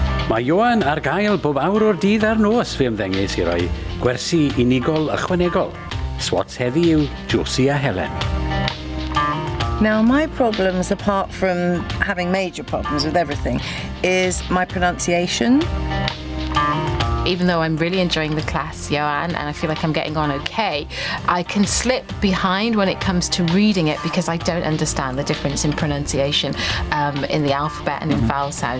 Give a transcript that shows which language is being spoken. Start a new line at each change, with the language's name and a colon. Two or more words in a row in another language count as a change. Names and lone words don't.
Welsh: Mae Ioan ar gael bob awr o'r dydd a'r nos fe ymddengys i roi gwersi unigol ychwanegol. Swats heddi yw Josie a Helen.
English: Now, my problems, apart from having major problems with everything, is my pronunciation. Even though I'm really enjoying the class, Joanne, and I feel like I'm getting on okay, I can slip behind when it comes to reading it because I don't understand the difference in pronunciation in the alphabet and in vowel sounds.